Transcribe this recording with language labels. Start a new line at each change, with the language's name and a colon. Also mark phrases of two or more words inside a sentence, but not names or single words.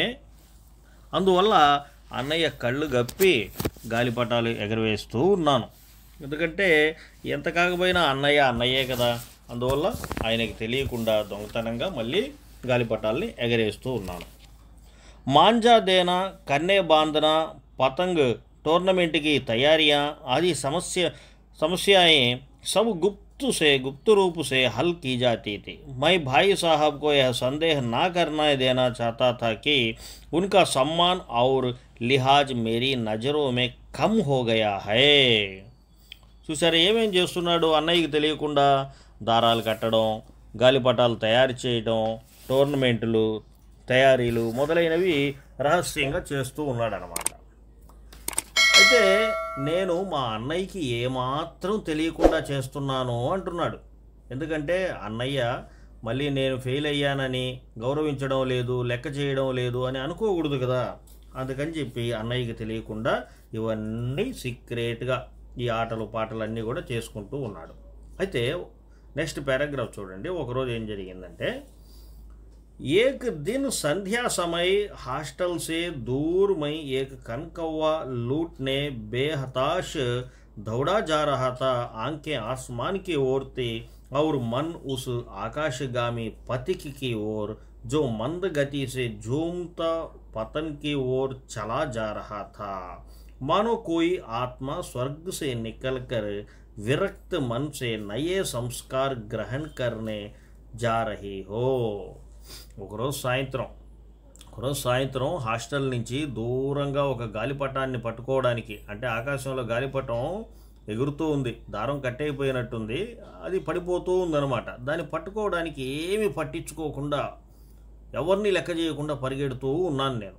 Telugu: అందువల్ల అన్నయ్య కళ్ళు గప్పి గాలిపటాలు ఎగరవేస్తూ ఉన్నాను. ఎందుకంటే ఎంత కాకపోయినా అన్నయ్య అన్నయ్యే కదా, అందువల్ల ఆయనకి తెలియకుండా దొంగతనంగా మళ్ళీ గాలిపటాలని ఎగరేస్తూ ఉన్నాను.
Hindi: मांझा देना, कन्ने बांधना, पतंग टूर्नामेंट की तैयारियां आदि समस्याएं सब गुप्त रूप से हल की जाती थी. मैं भाई साहब को यह संदेह ना करना देना चाहता था कि उनका सम्मान और लिहाज मेरी नज़रों में कम हो गया है.
Telugu: చూసారా ఏమేం చేస్తున్నాడు, అన్నయ్యకి తెలియకుండా దారాలు కట్టడం, గాలిపటాలు తయారు చేయడం, టోర్నమెంట్లు తయారీలు మొదలైనవి రహస్యంగా చేస్తూ ఉన్నాడనమాట. అయితే నేను మా అన్నయ్యకి ఏమాత్రం తెలియకుండా చేస్తున్నాను అంటున్నాడు. ఎందుకంటే అన్నయ్య మళ్ళీ నేను ఫెయిల్ అయ్యానని గౌరవించడం లేదు, లెక్క చేయడం లేదు అని అనుకోకూడదు కదా. అందుకని చెప్పి అన్నయ్యకి తెలియకుండా ఇవన్నీ సీక్రెట్గా ఈ ఆటలు పాటలన్నీ కూడా చేసుకుంటూ ఉన్నాడు. అయితే
English: next paragraph
Telugu: చూడండి. ఒకరోజు ఏం జరిగిందంటే,
Hindi: एक दिन संध्या समय हॉस्टल से दूर में एक कनकौवा लूटने बेहताश दौड़ा जा रहा था. आंखें आसमान की ओर थी और मन उस आकाशगामी पथिक की ओर जो मंद गति से झूमता पतन की ओर चला जा रहा था. मानो कोई आत्मा स्वर्ग से निकलकर विरक्त मन से नए संस्कार ग्रहण करने जा रही हो.
Telugu: ఒకరోజు సాయంత్రం హాస్టల్ నుంచి దూరంగా ఒక గాలిపటాన్ని పట్టుకోవడానికి, అంటే ఆకాశంలో గాలిపటం ఎగురుతూ ఉంది, దారం కట్టయిపోయినట్టుంది, అది పడిపోతూ ఉందన్నమాట. దాన్ని పట్టుకోవడానికి ఏమీ పట్టించుకోకుండా ఎవరిని లెక్క చేయకుండా పరిగెడుతూ ఉన్నాను నేను.